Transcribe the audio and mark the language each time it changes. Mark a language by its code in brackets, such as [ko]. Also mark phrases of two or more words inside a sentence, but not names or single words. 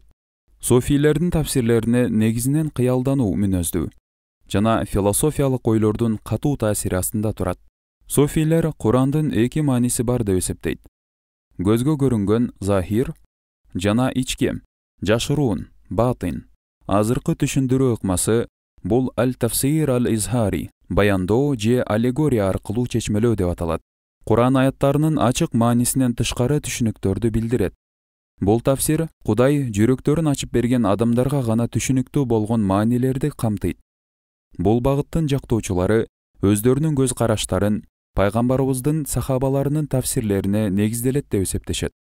[ky] Суфийлердин тафсирлерине негизинен кыялдануу мүнөздүү жана философиялык ойлордун катуу таасири астында турат. Суфийлер Курандын эки мааниси бар деп эсептейт. Көзгө көрүнгөн захир жана ички, жашыруун, батин. Азыркы түшүндүрүү ыкмасы бул [ar] التفسير الإظهاري, [ky] баяндоо же аллегория аркылуу чечмелөө деп аталат. Куран аяттарынын ачык маанисинен тышкары түшүнүктөрдү билдирет. Бул тафсир Кудай жүрөктөрүн ачып берген адамдарга гана түшүнүктүү болгон маанилерди камтыйт. Бул багыттын жактоочулары өздөрүнүн көз караштарын пайгамбарыбыздын сахабаларынын тафсирлерине негизделет деп эсептешет.